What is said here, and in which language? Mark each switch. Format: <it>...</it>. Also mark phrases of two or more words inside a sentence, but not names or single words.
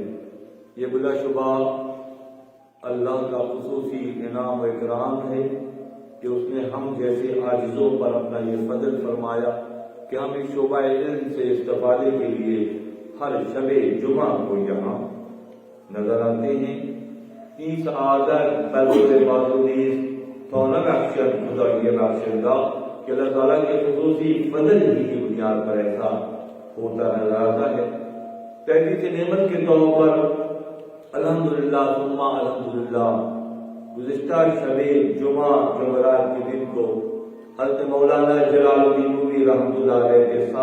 <ur>یہ بلا شبہ اللہ کا خصوصی انعام و اکرام ہے کہ اس نے ہم جیسے عاجزوں پر اپنا یہ فضل فرمایا کہ ہم اس شعبہ علم سے استفادے کے لیے ہر شب جمعہ کو یہاں نظر آتے ہیں.</ur> <fa>این سعادت بزرگ بازودیز تا نبخشد خدا یہ بخشندہ</fa> <ur>کہ اللہ تعالیٰ کے خصوصی فضل ہی کی بنیاد پر ایسا ہوتا نظر آتا ہے. تحریک نعمت کے طور پر الحمدللہ ثم الحمدللہ گزشتہ شب جمعہ جمعرات کے دن کو حضرت مولانا جلال الدین رومی رحمۃ اللہ علیہ کے</ur>